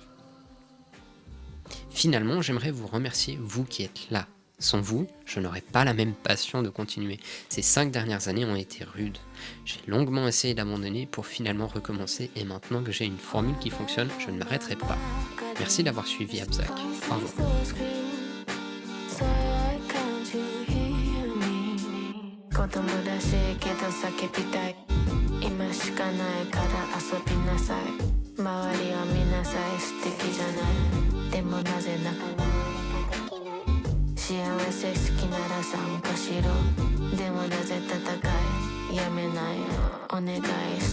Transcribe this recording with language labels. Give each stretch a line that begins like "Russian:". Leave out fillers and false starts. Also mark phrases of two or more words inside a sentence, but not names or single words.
French: Finalement, j'aimerais vous remercier, vous qui êtes là. Sans vous, je n'aurais pas la même passion de continuer. Ces 5 dernières années ont été rudes. J'ai longuement essayé d'abandonner pour finalement recommencer, et maintenant que j'ai une formule qui fonctionne, je ne m'arrêterai pas. Merci d'avoir suivi Abzak. Au revoir.
Japanese: 子供らしいけど叫びたい今しかないから遊びなさい周りを見なさい素敵じゃないでもなぜな幸せ好きなら参加しろでもなぜ戦いやめないのお願い